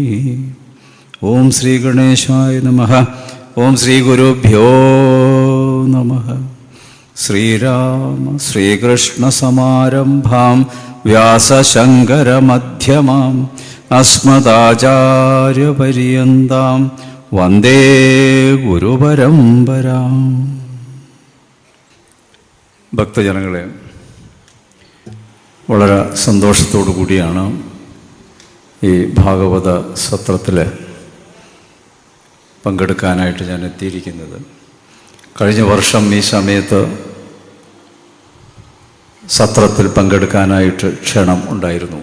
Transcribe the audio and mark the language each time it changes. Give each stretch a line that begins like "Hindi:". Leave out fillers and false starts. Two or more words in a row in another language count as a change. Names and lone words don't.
Sanskrit: ओम श्री गणेशाय नमः। ओम श्री गुरुभ्यो नमः। श्रीराम श्रीकृष्ण समारंभां व्यासशंकर मध्यमाम् अस्मदाचार्यपर्यन्तां वन्दे गुरुपरम्पराम्।
Malayalam: ഭക്തജനങ്ങളെ, വളരെ സന്തോഷത്തോടു കൂടിയാണ് ഈ ഭാഗവത സത്രത്തിൽ പങ്കെടുക്കാനായിട്ട് ഞാൻ എത്തിയിരിക്കുന്നത്. കഴിഞ്ഞ വർഷം ഈ സമയത്ത് സത്രത്തിൽ പങ്കെടുക്കാനായിട്ട് ക്ഷണം ഉണ്ടായിരുന്നു.